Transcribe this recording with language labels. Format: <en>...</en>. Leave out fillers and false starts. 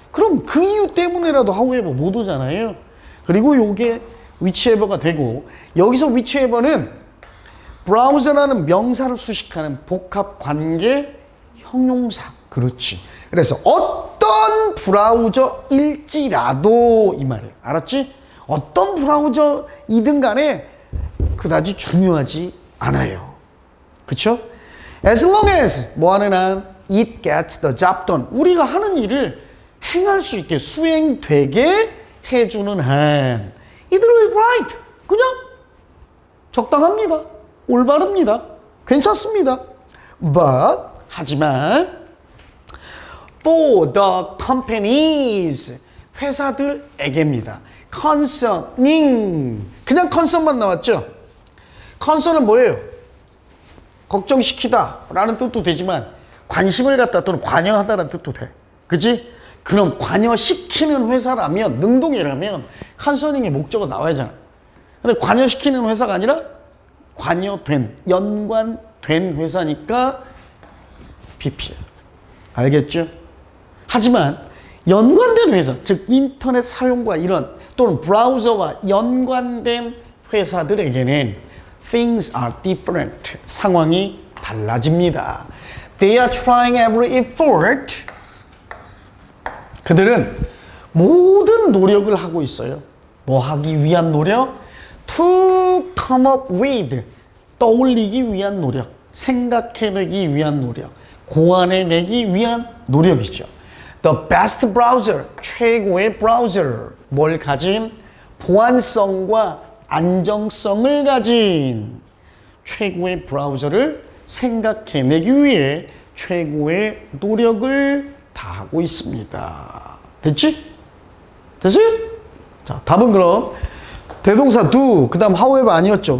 <ko>그럼 그 이유 때문에라도 however 못 오잖아요. 그리고 요게 whichever가 되고 여기서 whichever는 browser라는 명사를 수식하는 복합관계 형용사. 그렇지. 그래서 어떤 브라우저일지라도 이 말이에요. 알았지? 어떤 브라우저이든 간에 그다지 중요하지 않아요. 그쵸?</ko> <en>As long as</en> <ko>뭐하는 한</ko> <en>it gets the job done.</en> <ko>우리가 하는 일을 행할 수 있게 수행되게 해주는 한</ko> <en>it will be right.</en> <ko>그냥 적당합니다. 올바릅니다. 괜찮습니다.</ko> <en>But</en> <ko>하지만</ko> <en>for the companies</en> <ko>회사들에게입니다. concerning 그냥 concern만 나왔죠. concern은 뭐예요? 걱정시키다 라는 뜻도 되지만 관심을 갖다 또는 관여하다라는 뜻도 돼. 그치? 그럼 관여시키는 회사라면 능동이라면 concerning의 목적어 나와야 하잖아. 근데 관여시키는 회사가 아니라 관여된 연관된 회사니까 PP야. 알겠죠? 하지만 연관된 회사, 즉 인터넷 사용과 이런 또는 브라우저와 연관된 회사들에게는</ko> <en>things are different.</en> <ko>상황이 달라집니다.</ko> <en>They are trying every effort.</en> <ko>그들은 모든 노력을 하고 있어요. 뭐 하기 위한 노력?</ko> <en>To come up with.</en> <ko>떠올리기 위한 노력. 생각해내기 위한 노력. 고안해내기 위한 노력이죠.</ko> <en>The best browser,</en> <ko>최고의 브라우저. 뭘 가진? 보안성과 안정성을 가진 최고의 브라우저를 생각해내기 위해 최고의 노력을 다하고 있습니다. 됐지? 됐어요? 자, 답은 그럼 대동사 do, 그 다음 however 아니었죠.</ko>